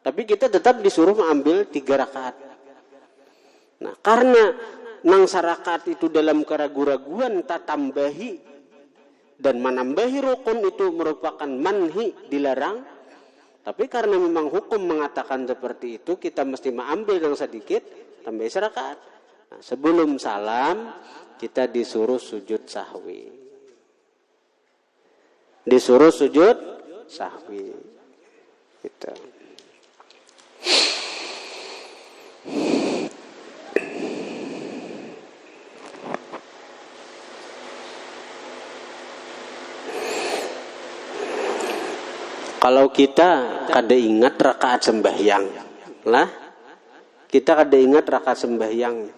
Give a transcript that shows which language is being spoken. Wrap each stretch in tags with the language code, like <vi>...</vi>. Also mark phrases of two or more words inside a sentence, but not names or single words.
<id>Tapi kita tetap disuruh mengambil 3 rakaat. Nah, karena nang rakaat itu dalam keraguan-raguan tak tambahi dan menambahi rukun itu merupakan manhi, dilarang. Tapi karena memang hukum mengatakan seperti itu, kita mesti mengambil yang sedikit, tambah rakaat. Nah, sebelum salam kita disuruh sujud sahwi. Disuruh sujud sahwi. Gitu. Kalau kita kada ingat rakaat sembahyang, lah kita kada ingat rakaat sembahyang.</id>